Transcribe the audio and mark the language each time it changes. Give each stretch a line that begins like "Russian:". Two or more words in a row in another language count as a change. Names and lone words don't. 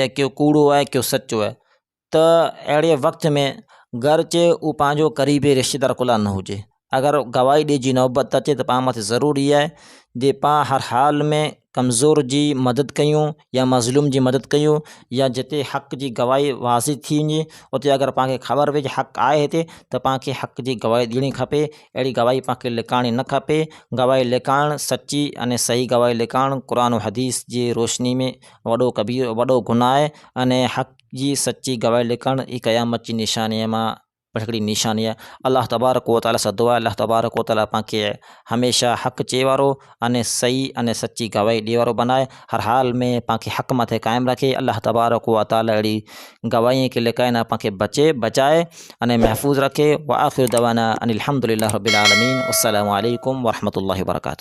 Sindhi: आहे, कयो कूड़ो आहे, कयो सचो आहे, त अहिड़े वक़्त में गरचे उहो पंहिंजो क़रीबी रिश्तेदार कुला न हुजे, अगरि गवाही ॾे जी नौबत अचे त पाण मथे ज़रूरी आहे जे पाण हर हाल में कमज़ोर जी मदद कयूं या मज़लूम जी मदद कयूं, या जिते हक़ जी गवाही वाज़ी थी वञे उते अगरि पाण खे ख़बर पए हक़ आहे हिते त पाण खे हक़ जी गवाही ॾियणी खपे। अहिड़ी गवाही पाण खे लिकाइणी न खपे। गवाही लिकाइणु सची अने सही गवाही लिकाइणु क़ुर हदीस जी रोशनी में वॾो गुनाह आहे। अने हक़ जी सची गवाही लिकाइणु ही क़यामत जी निशानीअ मां हिकिड़ी निशानी आहे।
Arabic: الله تبارك و تعالى
Sindhi: सां दुआ आहे
Arabic: الله تبارك و تعالى
Sindhi: पाण खे हमेशह हक़ चए वारो अने सही अने सची गवाही ॾिए वारो बनाए, हर हाल में पाण खे हक़ मथे क़ाइमु रखे।
Arabic: الله تبارك و تعالى
Sindhi: अहिड़ी गवाही खे लिकाइण पाण खे बचाए अने महफ़ूज़ रखे।
Arabic: و آخر دعوانا أن الحمد لله رب العالمين. السلام عليكم و رحمة الله و بركاته.